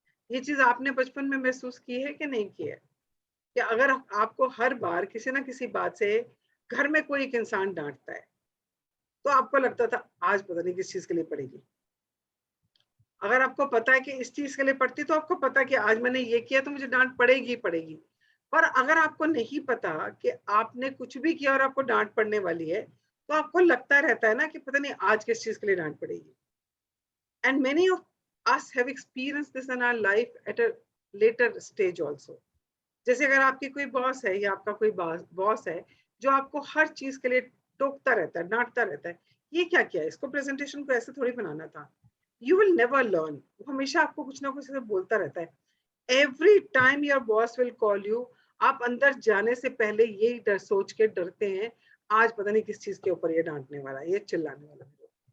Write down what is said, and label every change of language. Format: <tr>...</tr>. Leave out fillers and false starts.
<hi>ये चीज आपने बचपन में महसूस की है कि नहीं की है? कि अगर आपको हर बार किसी ना किसी बात से घर में कोई एक इंसान डांटता है, तो आपको लगता था आज पता नहीं किस चीज के लिए पड़ेगी। अगर आपको पता है कि इस चीज के लिए पड़ती, तो आपको पता है कि आज मैंने ये किया तो मुझे डांट पड़ेगी ही पड़ेगी। पर अगर आपको नहीं पता कि आपने कुछ भी किया और आपको डांट पड़ने वाली है, तो आपको लगता रहता है ना कि पता नहीं आज किस चीज के लिए डांट पड़ेगी।</hi> <en>And many of us have experienced this in our life at a later stage also.</en> <hi>जैसे अगर आपकी कोई बॉस है या आपका कोई बॉस है जो आपको हर चीज के लिए टोकता रहता है, डांटता रहता है, ये क्या किया, इसको प्रेजेंटेशन को ऐसे थोड़ी बनाना था,</hi> <en>You will never learn.</en> <hi>वो हमेशा आपको कुछ ना कुछ बोलता रहता है।</hi> <en>every time your boss will call you,</en> <hi>आप अंदर जाने से पहले यही डर सोच के डरते हैं, आज पता नहीं किस चीज के ऊपर ये डांटने वाला है, ये चिल्लाने वाला है।</hi>